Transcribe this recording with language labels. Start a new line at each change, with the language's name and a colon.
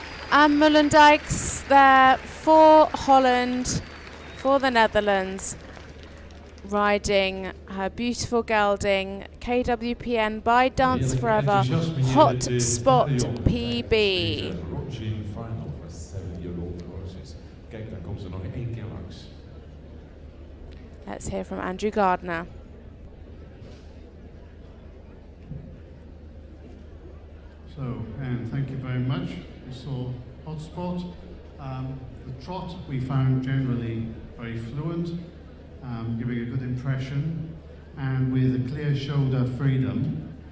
English: And Moulendijks there for Holland, for the Netherlands. riding her beautiful gelding, KWPN by Dance Forever, Hot Spot PB. Longines final for 7-year-old horses.
Dutch: Kijk, daar komt ze nog 1 keer langs.
English: Let's hear from Andrew Gardner. So, and thank you very much. We saw Hotspot. The trot we found generally very fluent, giving a good impression, and with a clear shoulder freedom.